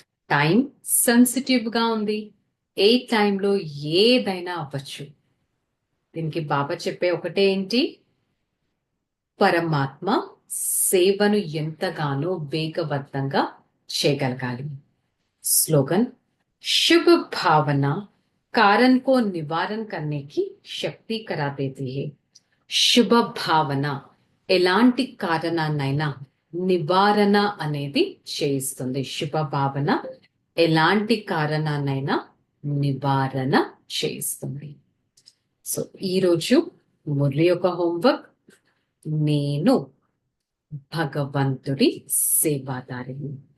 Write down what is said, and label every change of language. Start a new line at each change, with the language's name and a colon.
Telugu: Time sensitive గా ఉంది, ఏ టైంలో ఏదైనా అవ్వచ్చు. దీనికి బాబా చెప్పే ఒకటే ఏంటి, పరమాత్మ సేవను ఎంతగానో వేగవంతంగా చేయగలగాలి.
Hindi: स्लोगन शुभ भावना कारण को निवारण करने की शक्ति करा देती है.
Telugu: శుభ భావన ఎలాంటి కారణాన్నైనా నివారణ అనేది చేయిస్తుంది. శుభ భావన ఎలాంటి కారణాన్నైనా నివారణ చేయిస్తుంది. సో ఈరోజు మురళి యొక్క హోంవర్క్, నేను భగవంతుడి సేవాదారిని.